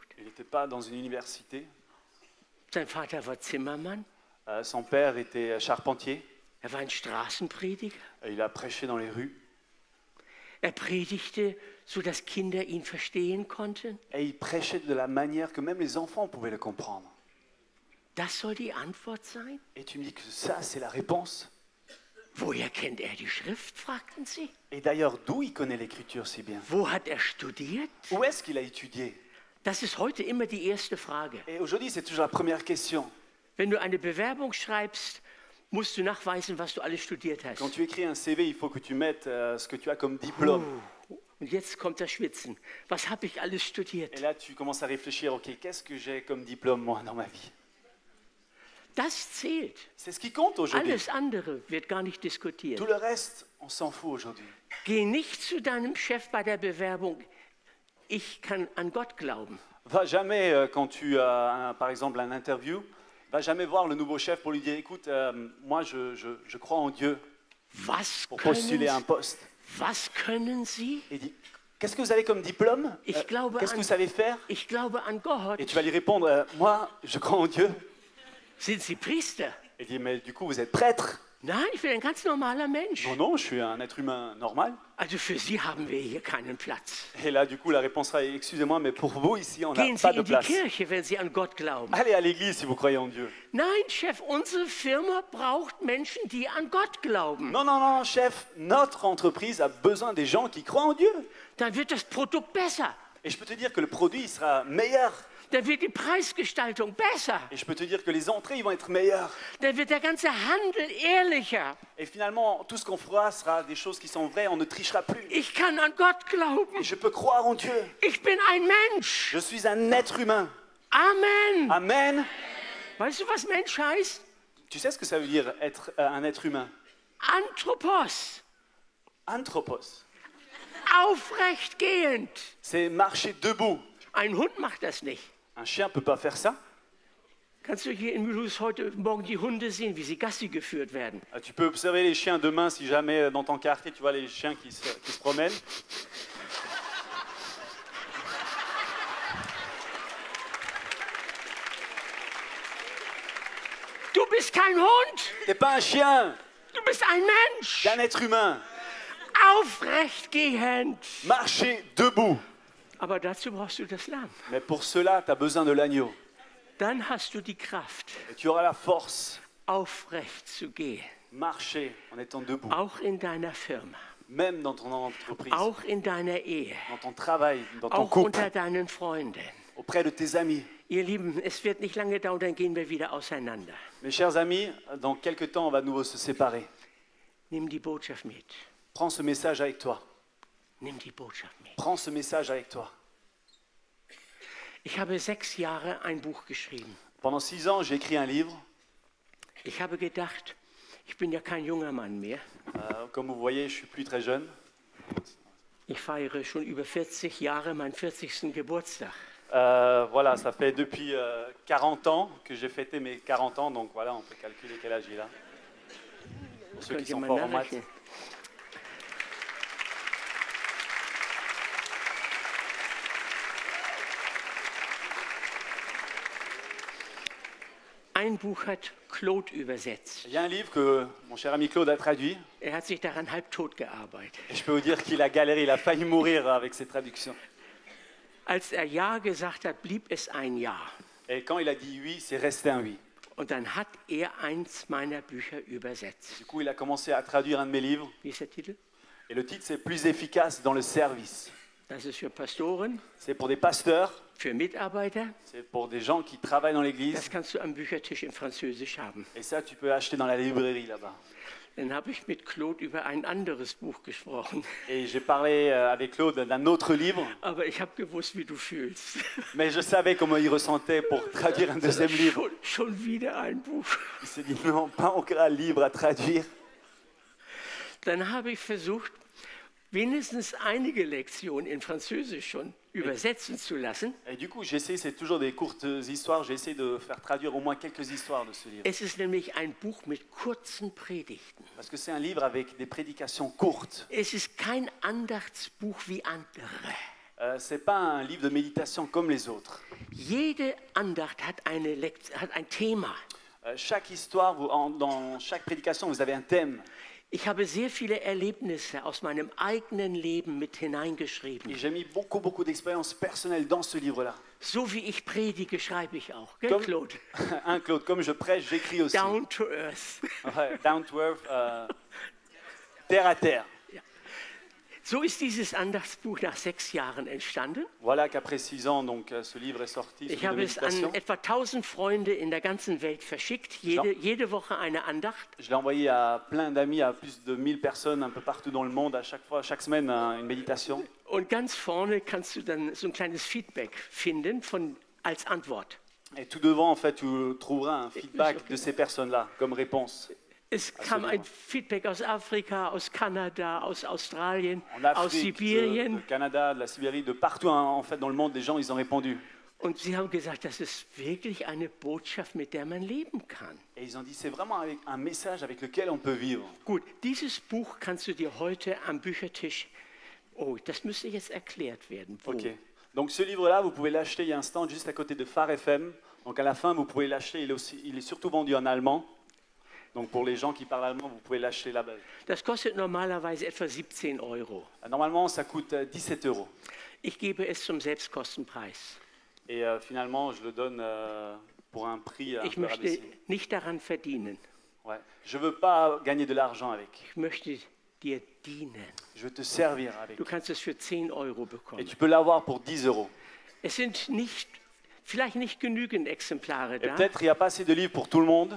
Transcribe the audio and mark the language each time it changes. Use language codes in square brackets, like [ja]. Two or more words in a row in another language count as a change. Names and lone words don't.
[fr] Il n'était pas dans une université. [de] Sein Vater war Zimmermann. [fr] Son père était charpentier. [de] Er war ein Straßenprediger. [fr] Il a prêché dans les rues. [de] Er predigte, sodass Kinder ihn verstehen konnten. [fr] Et il prêchait de la manière que même les enfants pouvaient le comprendre. [de] Das soll die Antwort sein? [fr] Et tu me dis que ça, c'est la réponse. [de] Woher kennt er die Schrift, fragten sie. [fr] Et d'ailleurs, d'où il connaît l'écriture si bien? [de] Wo hat er studiert? [fr] Où est-ce qu'il a étudié? [de] Das ist heute immer die erste Frage. [fr] Et aujourd'hui, c'est toujours la première question. [de] Wenn du eine Bewerbung schreibst, musst du nachweisen, was du alles studiert hast. [fr] Quand tu écris un CV, il faut que tu mettes ce que tu as comme diplôme. [de] Und jetzt kommt das Schwitzen. Was habe ich alles [fr] Et [de] studiert? [fr] là, tu commences à réfléchir, ok, qu'est-ce que j'ai comme diplôme, moi, dans ma vie? [de] Das zählt. [fr] C'est ce qui compte aujourd'hui. [de] Alles andere wird gar nicht diskutiert. [fr] Tout le reste, on s'en fout aujourd'hui. [de] Geh nicht zu deinem Chef bei der Bewerbung. Ich kann an Gott glauben. [fr] Va jamais, quand tu as, par exemple, un interview, va jamais voir le nouveau chef pour lui dire, écoute, moi, je crois en Dieu [de] Was [fr] pour postuler [de] können, [fr] un poste. [de] was können Sie? [fr] Et il dit, qu'est-ce que vous avez comme diplôme? [de] Ich glaube [fr] Qu'est-ce que [de] an- [fr] vous savez faire? [de] Ich glaube an Gott. [fr] Et tu vas lui répondre, moi, je crois en Dieu. [de] Sind Sie Priester? [fr] Et il dit, mais du coup, vous êtes prêtre? [de] Nein, ich bin ein ganz normaler Mensch. [fr] Non, non, je suis un être humain normal. [de] Also für Sie haben wir hier keinen Platz. [fr] Et là, du coup, la réponse sera, excusez-moi, mais pour vous, ici, on n'a [de] Gehen Sie [fr] pas de [de] in die [fr] place. [de] Kirche, wenn Sie an Gott glauben. [fr] Allez à l'église si vous croyez en Dieu. [de] Nein, Chef, unsere Firma braucht Menschen, die an Gott glauben. [fr] Non, non, non, chef, notre entreprise a besoin des gens qui croient en Dieu. [de] Dann wird das Produkt besser. [fr] Et je peux te dire que le produit il sera meilleur. [de] Dann wird die Preisgestaltung besser. [fr] Et je peux te dire que les entrées ils vont être meilleures. [de] Dann wird der ganze Handel ehrlicher. [fr] Et finalement, tout ce qu'on fera sera des choses qui sont vraies, on ne trichera plus. [de] Ich kann an Gott glauben. [fr] Et je peux croire en Dieu. [de] Ich bin ein Mensch. [fr] Je suis un être humain. [de] Amen. [fr] Amen. [de] Weißt du, was Mensch heißt? [fr] Tu sais ce que ça veut dire être un être humain? [de] Anthropos. [fr] Anthropos. [de] Aufrecht gehend. [fr] C'est marcher debout. [de] Ein Hund macht das nicht. [fr] Un chien ne peut pas faire ça. [de] Kannst du hier in Mulhouse heute Morgen die Hunde sehen, wie sie Gassi geführt werden? [fr] Tu peux observer les chiens demain si jamais dans ton quartier tu vois les chiens qui se promènent. [de] Du bist kein Hund. [fr] T'es pas un chien, [de] Du bist ein Mensch. [fr] t'es un être humain. [de] Aufrecht gehend. [fr] Marcher debout. [de] Aber dazu brauchst du das Lamm. [fr] Mais pour cela, tu as besoin de l'agneau. [de] Dann hast du die Kraft, [fr] Et tu auras la force. [de] aufrecht zu gehen. [fr] Marcher en étant debout. [de] Auch in deiner Firma. [fr] Même dans ton entreprise, Auch in deiner Ehe. dans ton travail, dans ton [de] Auch [fr] couple, [de] unter deinen Freunden. [fr] auprès de tes amis. [de] Ihr Lieben, es wird nicht lange dauern, dann gehen wir wieder auseinander. [fr] Mes chers amis, dans quelques temps, on va de nouveau se séparer. [de] Nimm die Botschaft mit. [fr] Prends ce message avec toi. [de] Nimm die Botschaft mit. [fr] Prends ce message avec toi. [de] Ich habe 6 Jahre ein Buch geschrieben. [fr] Pendant 6 ans, j'ai écrit un livre. [de] Ich habe gedacht, ich bin ja kein junger Mann mehr. [fr] Comme vous voyez, je suis plus très jeune. [de] Ich feiere schon über 40 Jahre meinen 40. Geburtstag. [fr] Voilà, ça fait depuis 40 ans que j'ai fêté mes 40 ans. Donc voilà, on peut calculer quel âge il a. Pour ceux qui [de] Könnt ihr [fr] sont [de] mal [fr] forts en maths. [de] nachrechnen. Ein Buch hat Claude übersetzt. [fr] Il y a un livre que mon cher ami Claude a traduit. [de] Er hat sich daran halbtot gearbeitet. [fr] Et je peux vous dire qu'il a galéré, il a failli mourir avec ses traductions. [de] Als er Ja gesagt hat, blieb es ein Ja. [fr] Et quand il a dit oui, c'est resté un oui. [de] Und dann hat er eins meiner Bücher übersetzt. [fr] Du coup, il a commencé à traduire un de mes livres. [de] Wie ist der Titel? [fr] Et le titre, c'est Plus efficace dans le service. [de] Das ist für Pastoren, [fr] C'est pour des pasteurs, [de] für Mitarbeiter. [fr] c'est pour des gens qui travaillent dans l'église. [de] Das kannst du am Büchertisch in Französisch haben. [fr] Et ça, tu peux acheter dans la librairie là-bas. [de] Dann habe ich mit Claude über ein anderes Buch gesprochen. [fr] Et j'ai parlé avec Claude d'un autre livre, [de] Aber ich habe gewusst, wie du fühlst. [fr] mais je savais comment il ressentait pour traduire un deuxième livre. [de] Schon wieder ein Buch. [fr] Il s'est dit non, pas encore un livre à traduire. [de] Dann habe ich versucht, wenigstens einige Lektionen in Französisch schon übersetzen zu lassen. [fr] Et du coup, j'ai essayé, c'est toujours des courtes histoires, j'ai essayé de faire traduire au moins quelques histoires de ce livre. [de] Es ist nämlich ein Buch mit kurzen Predigten. [fr] Parce que c'est un livre avec des prédications courtes. [de] Es ist kein Andachtsbuch wie andere. [fr] C'est pas un livre de méditation comme les autres. [de] Jede Andacht hat ein Thema. [fr] Chaque histoire, dans chaque prédication, vous avez un thème. [de] Ich habe sehr viele Erlebnisse aus meinem eigenen Leben mit [fr] Et [de] hineingeschrieben. [fr] j'ai mis beaucoup d'expériences personnelles dans ce livre-là. [de] So wie ich predige, schreibe ich auch. Gell, [fr] Comme, [de] Claude? [fr] Claude, comme je prêche, j'écris aussi. [en] Down to earth. [fr] Ouais, [en] down to earth, [fr] terre à terre. [de] So ist dieses Andachtsbuch nach 6 Jahren entstanden. [fr] Voilà qu'après 6 ans, donc, ce livre est sorti, ce [de] Ich [fr] livre de [de] habe es an [fr] méditation. [de] etwa 1000 Freunde in der ganzen Welt verschickt, jede Woche eine Andacht. [fr] Je l'ai envoyé à plein d'amis, à plus de 1000 personnes un peu partout dans le monde, à chaque fois, chaque semaine, une méditation. [de] Und ganz vorne kannst du dann so ein kleines Feedback finden als Antwort. [fr] Et tout devant, en fait, tu trouveras un feedback de ces personnes-là comme réponse. [de] Es kam ein Feedback aus Afrika, aus Kanada, aus Australien, [fr] En [de] aus [fr] Afrique, de [de] Sibirien. [fr] Canada, de la Sibérie, de partout, hein, en fait, dans le monde, des gens, ils ont répondu. [de] Und sie haben gesagt, das ist wirklich eine Botschaft, mit der man leben kann. [fr] Et ils ont dit, c'est vraiment un message avec lequel on peut vivre. [de] Gut, dieses Buch kannst du dir heute am Büchertisch... Oh, das müsste jetzt erklärt werden. Wo? Ok. [fr] Donc ce livre-là, vous pouvez l'acheter, il y a un stand juste à côté de Phare FM. Donc à la fin, vous pouvez l'acheter, il est surtout vendu en allemand. Donc pour les gens qui parlent allemand, vous pouvez l'acheter là-bas. [de] Das kostet normalerweise etwa 17 Euro. [fr] Normalement, ça coûte 17 €. [de] Ich gebe es zum Selbstkostenpreis. [fr] Et finalement, je le donne pour un prix un [de] Ich [fr] peu [de] möchte [fr] rabaissé. [de] nicht daran verdienen. [fr] Ouais. Je ne veux pas gagner de l'argent avec. [de] Ich möchte dir dienen. [fr] Je veux te servir avec. [de] Du kannst es für 10 Euro [fr] Et [de] bekommen. [fr] tu peux l'avoir pour 10 €. [de] Es sind vielleicht nicht genügend Exemplare [fr] Et [de] da. [fr] peut-être il n'y a pas assez de livres pour tout le monde.